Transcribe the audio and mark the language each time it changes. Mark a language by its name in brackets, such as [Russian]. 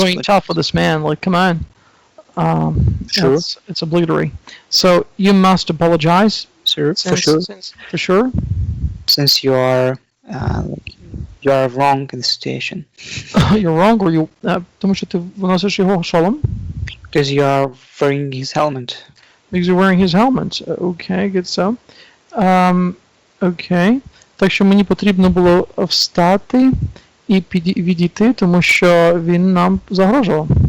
[English] going tough for this man, like, come on. Sure. It's obligatory. So you must apologize. Sure, for sure. For sure. Since you are wrong in the situation. You're wrong, or you, [Ukrainian] тому що ти носиш його шолом. [English] Because you are wearing his helmet. Because you're wearing his helmet. Okay, good so. Okay. [Ukrainian] Так що мені потрібно було встати і відійти, тому що він нам загрожував.